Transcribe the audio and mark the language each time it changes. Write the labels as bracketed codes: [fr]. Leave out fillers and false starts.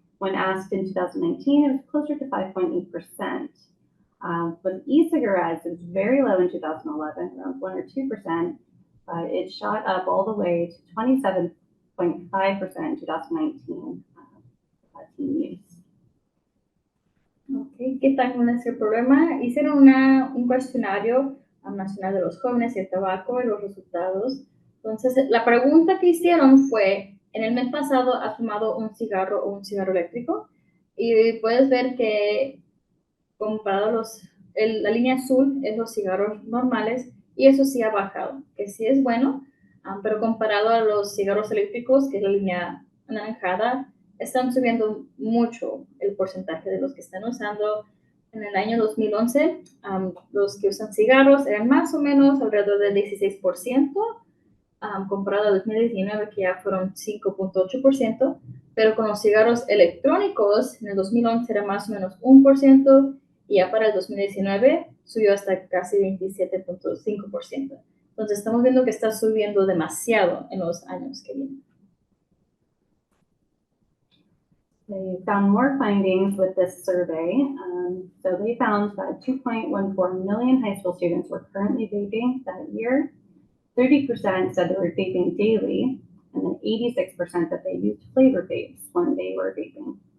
[en] When asked in 2019, it was closer to 5.8%. With e-cigarettes, it was very low in 2011, around 1 or 2%, but it shot up all the way to 27.5% in 2019 teen use. Okay. [es] ¿Qué tal con ese problema? Hicieron un cuestionario nacional de los jóvenes y el tabaco y los resultados. Entonces, la pregunta que hicieron fue, en el mes pasado, ¿has fumado un cigarro o un cigarro eléctrico? Y puedes ver que comparado la línea azul es los cigarros normales y eso sí ha bajado, que sí es bueno, pero comparado a los cigarros eléctricos, que es la línea anaranjada, están subiendo mucho el porcentaje de los que están usando En el año 2011, los que usan cigarros eran más o menos alrededor del 16%, comparado a 2019, que ya fueron 5.8%, pero con los cigarros electrónicos, en el 2011 era más o menos 1%, y ya para el 2019 subió hasta casi 27.5%. Entonces estamos viendo que está subiendo demasiado en los años que vienen. [en] They found more findings with this survey. So they found that 2.14 million high school students were currently vaping that year. 30% said they were vaping daily, and then 86% that they used flavor vapes when they were vaping.